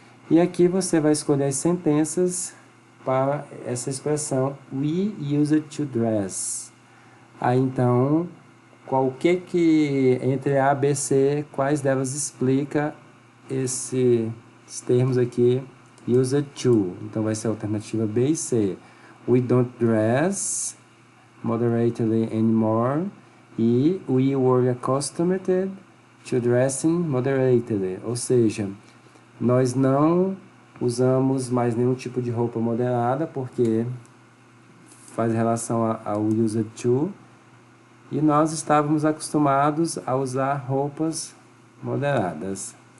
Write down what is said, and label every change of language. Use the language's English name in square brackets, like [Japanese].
[Portuguese] E aqui você vai escolher as sentenças para essa expressão [English] we used to dress. [Portuguese] Aí então, qual que entre A, B, C, quais delas explica esses termos aqui used to? Então vai ser a alternativa B e C. [English] We don't dress moderately anymore e we were accustomed to dressing moderately. [Portuguese] Ou seja, nós não usamos mais nenhum tipo de roupa moderada porque faz relação ao used to. E nós estávamos acostumados a usar roupas moderadas.